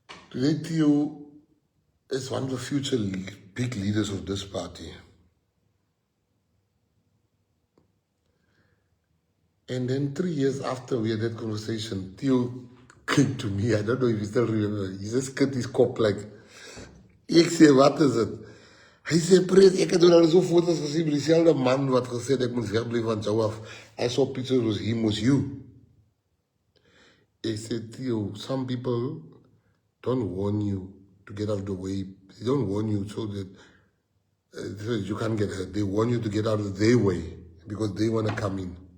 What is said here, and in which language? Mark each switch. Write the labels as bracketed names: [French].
[English] Today, Theo is one of the future big leaders of this party. And then 3 years after we had that conversation, Theo came to me. I don't know if you still remember. He just cut his kop like, [Afrikaans] ek sê, wat is [English] it? [Afrikaans] Hy sê, Pres, ek het al so foto's gesien met diezelfde man wat gesê het, ek moet wegblijf van jou af. [English] I saw pictures with him, was you. [Afrikaans] Ek sê, [English] Theo, some people don't warn you to get out of the way. They don't warn you so that you can't get hurt. They warn you to get out of their way. because they want to come in.